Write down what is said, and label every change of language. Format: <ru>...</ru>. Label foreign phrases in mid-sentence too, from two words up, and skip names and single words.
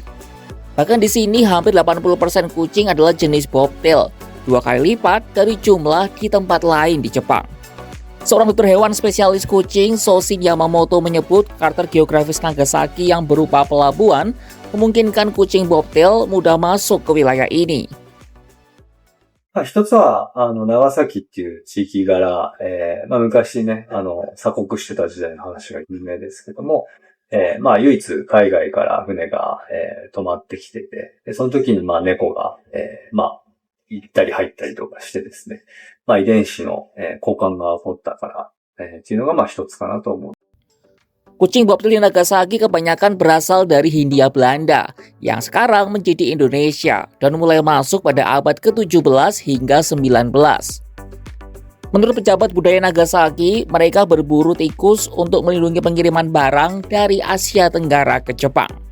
<id>Bahkan di sini hampir 80% kucing adalah jenis bobtail, 2 kali lipat dari jumlah di tempat lain di Jepang. Seorang dokter hewan spesialis kucing, Shoshin Yamamoto, menyebut karakter geografis Nagasaki yang berupa pelabuhan memungkinkan kucing bobtail mudah masuk ke wilayah ini.</id> <ja>一つは、長崎っていう地域柄、昔ね、鎖国してた時代の話が有名ですけども、唯一海外から船が、泊まってきてて、でその時に、猫が、行ったり入ったりとかしてですね、遺伝子の、交換が起こったから、っていうのが、一つかなと思う。</ja> <id>Kucing bobtail di Nagasaki kebanyakan berasal dari Hindia Belanda yang sekarang menjadi Indonesia dan mulai masuk pada abad ke-17 hingga 19. Menurut pejabat budaya Nagasaki, mereka berburu tikus untuk melindungi pengiriman barang dari Asia Tenggara ke Jepang.</id>